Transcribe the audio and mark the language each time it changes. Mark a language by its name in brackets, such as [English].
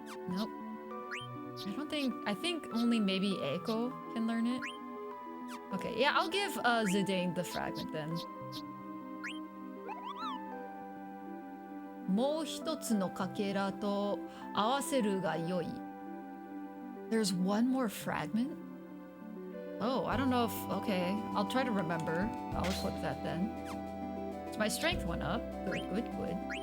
[English] Nope. I think only maybe Eiko can learn it. Okay, yeah, I'll give Zidane the fragment then. [Japanese] もう一つのかけらと合わせるが良い. [English] There's one more fragment? Oh, I don't know if... Okay, I'll try to remember. I'll equip that then. So my strength went up. Good, good, good.